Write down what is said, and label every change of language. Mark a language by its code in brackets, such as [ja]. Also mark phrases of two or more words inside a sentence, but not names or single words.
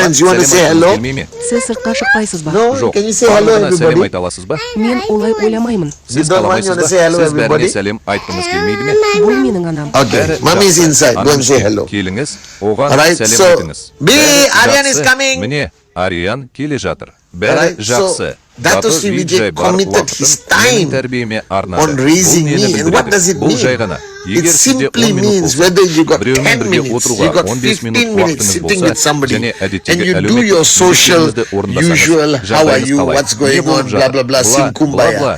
[en] You want to say hello? No, can you say hello everybody? You don't want to say hello everybody? Okay, mommy is inside. Go and say hello. Alright, so B, Aryan is coming. [kk] Ариян келе жатыр. Бәрі жақсы. [en] Dato Sri Vijay committed his time on raising me. And what does it mean? It simply means whether you got 10 minutes, you got 15 minutes sitting with somebody, and you do your social, usual, how are you, what's going on, blah, blah, blah, sing kumbaya.